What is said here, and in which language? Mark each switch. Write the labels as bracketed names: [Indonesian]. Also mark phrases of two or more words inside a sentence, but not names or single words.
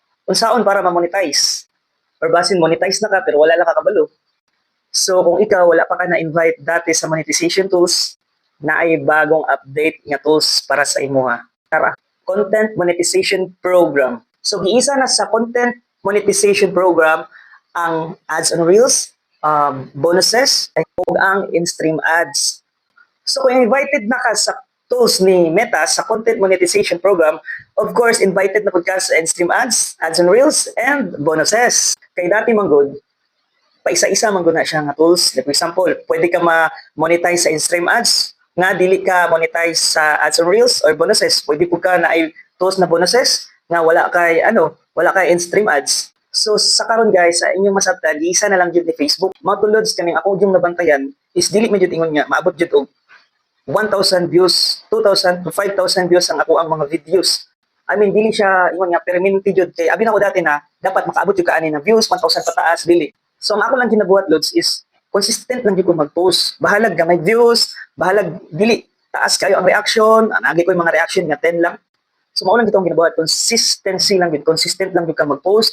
[Cebuano] unsaon para ma-monetize. Or basin monetize na ka pero wala lang kakabalo. So kung ikaw wala pa ka na-invite dati sa [English] monetization tools, [Cebuano] na ay bagong update nga tools para sa imuha. Tara, Content Monetization Program. So giisa na sa Content Monetization Program ang [English] ads on Reels, [Cebuano] bonuses, ug ang [English] in-stream ads. [Cebuano] So kung invited na ka sa tools ni Meta sa Content Monetization Program, [English] of course, [Cebuano] invited na po ka sa [English] in-stream ads, ads on Reels, and bonuses. [Cebuano] Kay dati man good, paisa-isa man gud na siya nga tools. [English] For example, [Cebuano] pwede ka ma-monetize sa [English] in-stream ads, [Cebuano] nga dili ka monetize sa [English] ads on Reels or bonuses. [Cebuano] Pwede po ka na ay tools na bonuses nga wala kay [English] in-stream ads. [Cebuano] So sa karon guys, sa inyong masabtan, isa na lang jud ni Facebook. Matulods kaning ako yung nabantayan is dili man jud ingon nga maabot jud og 1,000 views, 2,000 to 5,000 views ang ako ang mga videos. [English] I mean, [Cebuano] dili siya ingon nga permanente jud kay abi na ko dati na dapat makaabot jud ka ani na views 1,000 pataas dili. So ang ako lang ginabuhat lods is consistent lang jud ko mag-post. Bahalag ka may views, bahalag dili taas kayo ang reaction, anagi ko yung mga reaction nga 10 lang. So mao lang gitong ginabuhat, consistency lang gid, consistent lang jud ka mag-post.